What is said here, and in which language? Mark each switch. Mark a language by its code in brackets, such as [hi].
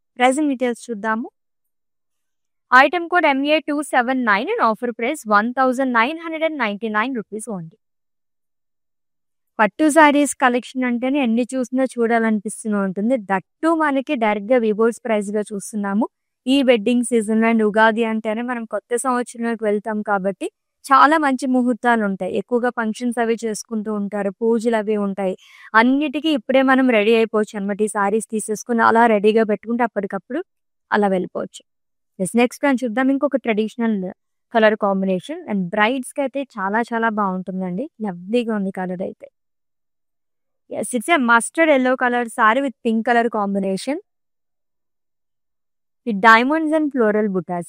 [en] Pricing details [te] చూద్దాము. [en] Item code MA279 and offer price 1999 rupees only. [te] పట్టు saris collection అంటేనే ఎన్ని చూసినా చూడాలనిపిస్తూ ఉంటుంది. దట్టు మనకి డైరెక్ట్ గా వివోస్ ప్రైస్ గా చూస్తున్నాము. ఈ వెడ్డింగ్ సీజన్ అండ్ ఉగాది అంటేనే మనం కొత్త సంవత్సరంలోకి వెళ్తాం కాబట్టి చాలా మంచి ముహూర్తాలు ఉంటాయి. ఎక్కువగా ఫంక్షన్స్ అవి చేసుకుంటూ ఉంటారు, పూజలు అవి ఉంటాయి. అన్నిటికీ ఇప్పుడే మనం రెడీ అయిపోవచ్చు అనమాట. ఈ సారీస్ తీసేసుకుని అలా రెడీగా పెట్టుకుంటే అప్పటికప్పుడు అలా వెళ్ళిపోవచ్చు. నెక్స్ట్ అని చూద్దాం. ఇంకొక traditional colour combination and brides కి అయితే చాలా చాలా బాగుంటుందండి. లవ్లీగా ఉంది కలర్ అయితే. [en] Yes, it's a mustard yellow color saree with pink color combination with diamonds and floral buttas.